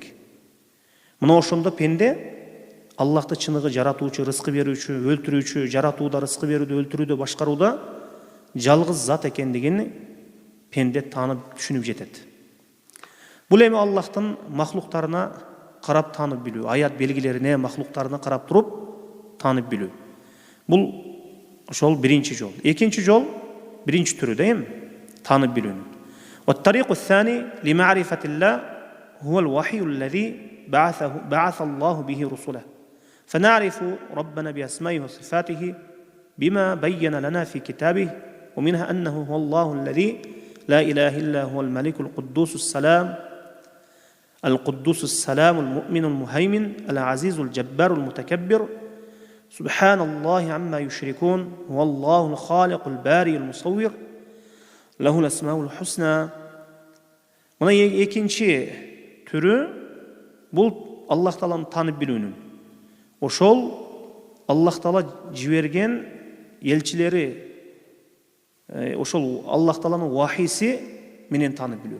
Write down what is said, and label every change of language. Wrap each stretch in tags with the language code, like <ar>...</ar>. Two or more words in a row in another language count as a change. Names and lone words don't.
<ky>Мына ошондо пенде Аллахты чыныгы жаратуучу, рызкы берүүчү, өлтүрүүчү, жаратууда, рызкы берүүдө, өлтүрүүдө, башкарууда жалгыз зат экендигин пенде таанып, түшүнүп жетет. Бул эми Аллахтын махлуктарына карап таанып билүү, аят белгилерине, махлуктарына карап туруп таанып билүү. Бул ошол биринчи жол. Экинчи жол, биринчи түрү да эми таанып билүүнүн.</ky> <ar>والطريق الثاني لمعرفة الله هو الوحي الذي بعث الله به رسله. فنعرف ربنا بأسمائه وصفاته بما بين لنا في كتابه ومنها أنه هو الله الذي لا إله إلا هو الملك القدوس السلام المؤمن المهيمن العزيز الجبار المتكبر سبحان الله عما يشركون هو الله الخالق الباري المصور له الأسماء الحسنى.</ar> <ky>Мына экинчи түрү бул Аллах Тааланы таанып билүүнүн. Ошол Аллах Таала жиберген элчилери, ошол Аллах Тааланын вахиси менен таанып билүү.</ky>